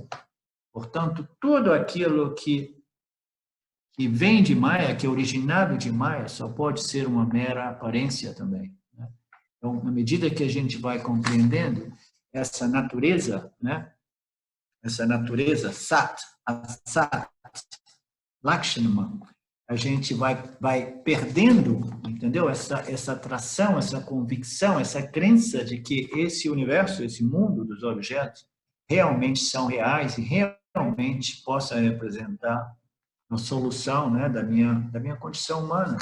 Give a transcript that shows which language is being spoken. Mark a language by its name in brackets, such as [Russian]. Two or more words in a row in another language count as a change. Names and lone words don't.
[Portuguese] Portanto, tudo aquilo que vem de Maya, que é originado de Maya, só pode ser uma mera aparência também, né? Então, à medida que a gente vai compreendendo essa natureza, né, essa natureza [Sanskrit] sat, asat, lakshana, [Portuguese] a gente vai perdendo, entendeu? Essa atração, essa convicção, essa crença de que esse universo, esse mundo dos objetos, realmente são reais e realmente possa representar a solução, né, da minha condição humana.